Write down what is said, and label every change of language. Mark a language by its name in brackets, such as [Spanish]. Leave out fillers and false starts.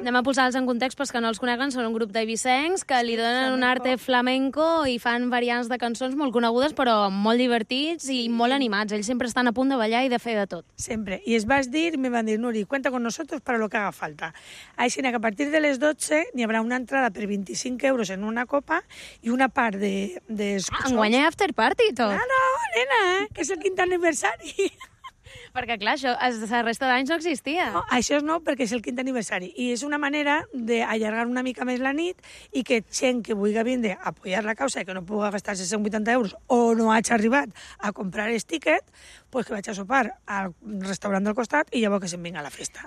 [Catalan] Anem a posar-los en context, pels que no els coneguen, són un grup d'eivissencs que li donen un arte flamenco i fan variants de cançons molt conegudes, però molt divertits i molt animats. Ells sempre estan a punt de ballar i de fer de tot. Sempre. I es vas dir, me van dir, Nuri, [Spanish] cuenta con nosotros para lo que haga falta. [Catalan] Així que a partir de les 12 n'hi haurà una entrada per 25 euros en una copa i una part de enguany hi ha after party i tot. No, nena, que és el 5è aniversari. Perquè, clar, això, la resta d'anys no existia. No, això és nou perquè és el 5è aniversari i és una manera d'allargar una mica més la nit i que gent que vulgui vindre a apoyar la causa i que no pugui gastar 180 euros o no hagi arribat a comprar el tiquet, pues que vaig a sopar al restaurant del costat i llavors que se'n vinga a la festa.